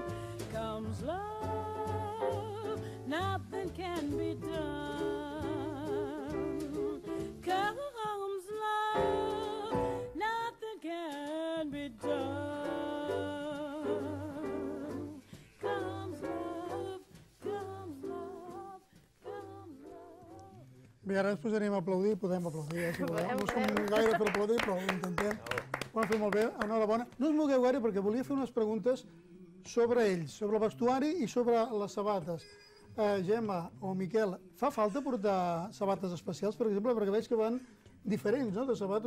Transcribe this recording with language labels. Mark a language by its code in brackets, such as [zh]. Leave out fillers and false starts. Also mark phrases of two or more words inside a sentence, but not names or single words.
[en] Comes love, nothing can be done. Comes love, nothing can be done. Comes love, comes love, comes love. [ca] Bé, ara ens posarem a aplaudir, podem aplaudir, si voleu. No som gaire per aplaudir, però ho intentem. Ho han fet molt bé, enhorabona. No us mogueu gaire perquè volia fer unes preguntes sobre ells, sobre el vestuari i sobre les sabates. Gemma o Miquel, fa falta portar sabates especials, per exemple, perquè veig que van diferents, no?, de sabates.